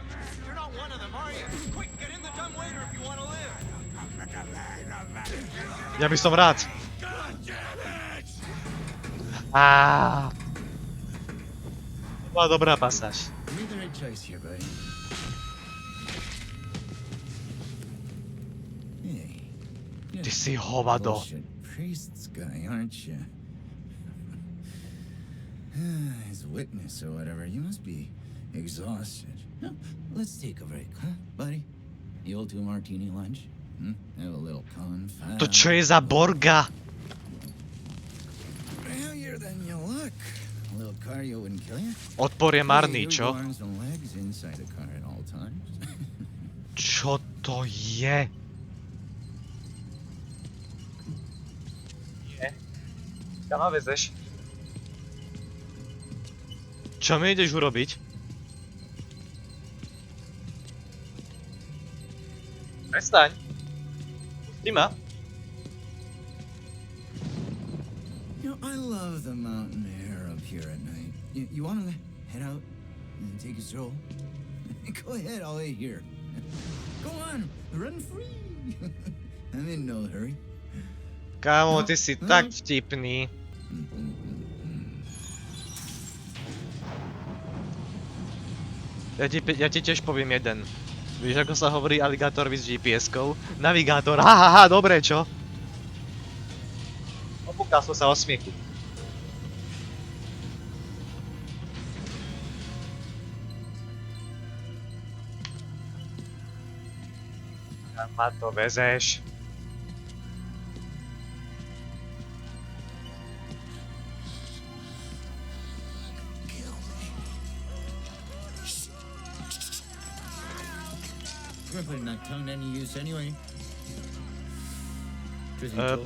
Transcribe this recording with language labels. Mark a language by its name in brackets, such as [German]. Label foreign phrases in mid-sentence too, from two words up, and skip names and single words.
[Slovak] Ja by som rád. Bola dobrá pasáž. Ty si hovado. [English] Priest's guy, aren't you? His Jehovah's Witness or whatever. You must be exhausted. No, let's take a break, huh, buddy? The old 2 martini lunch? Have a little confab. [Slovak] To čo je za borga? [English] Heavier than you look. A little cardio wouldn't kill you. [Slovak] Odpor je marný, [English] Your [Slovak] čo? [English] arms and legs inside the car at all times. [Slovak] Čo to je? Nie. Kam ma vezeš? Čo mi ideš urobiť? Prestaň. Pusti ma. [English] You know, I love the mountain air up here at night. You want to head out and take a stroll? Go ahead, I'll wait here. Go on, run free. I'm in no hurry. [Slovak] Kámo, ty si tak vtipný. Ja ti tiež poviem jeden. Víš, ako sa hovorí aligátorovi s GPS-kou? Navigátor, hahaha, dobre, čo? Opúkal som sa o smiechu. Kam ma to vezeš? [English] We're putting that tongue to any use anyway. Truth be told,